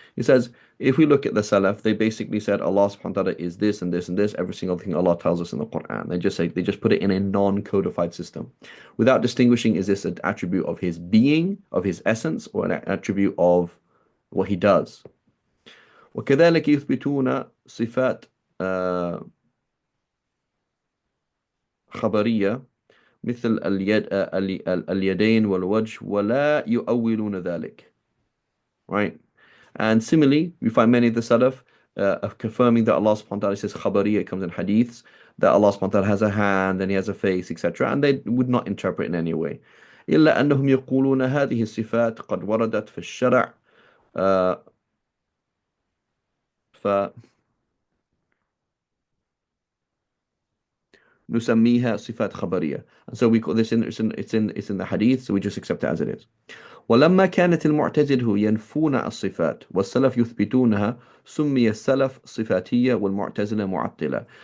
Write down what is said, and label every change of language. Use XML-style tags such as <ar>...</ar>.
<en>He says, if we look at the Salaf, they basically said Allah subhanahu wa ta'ala is this and this and this, every single thing Allah tells us in the Quran. They just put it in a non-codified system without distinguishing, is this an attribute of his being, of his essence, or an attribute of what he does.</en> <ar>وكذلك يثبتون صفات خبرية مثل اليدين والوجه ولا يؤولون ذلك, right?</ar> <en>And similarly, we find many of the Salaf of confirming that Allah subhanahu wa ta'ala says khabariya, it comes in hadiths, that Allah subhanahu wa ta'ala has a hand and he has a face, etc. And they would not interpret in any way.</en> <ar>إلا أنهم يقولون هذه الصفات قد وردت في الشرع نسميها صفات خبرية.</ar> <en>And so we call this it's in the hadith, so we just accept it as it is.</en> <ar>ولما كانت المعتزلة ينفون الصفات والسلف يثبتونها سمي السلف صفاتية والمعتزلة معطلة.</ar>